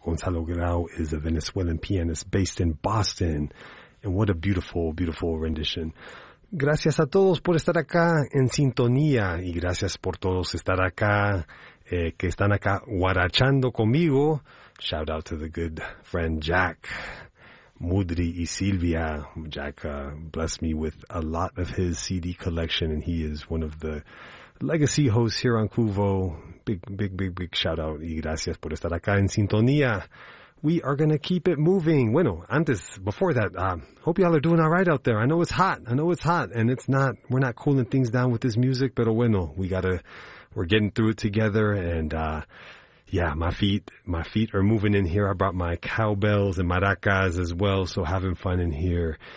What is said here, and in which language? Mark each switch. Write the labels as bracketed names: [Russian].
[English] Gonzalo Grau is a Venezuelan pianist based in Boston. And what a beautiful, beautiful rendition. [Spanish] Gracias a todos por estar acá en sintonía. Y gracias por todos estar acá, que están acá guarachando conmigo. [English] Shout out to the good friend Jack. Mudri y Silvia, Jack blessed me with a lot of his CD collection, and he is one of the legacy hosts here on Kuvo. Big, big, big, big shout out. [Spanish] Y gracias por estar acá en sintonía. [English] We are going to keep it moving. [Spanish] Bueno, antes, [English] before that, hope y'all are doing all right out there. I know it's hot. I know it's hot, and it's not, we're not cooling things down with this music, [Spanish] pero bueno, [English] we're getting through it together, and, yeah, my feet are moving in here. I brought my cowbells and maracas as well, so having fun in here.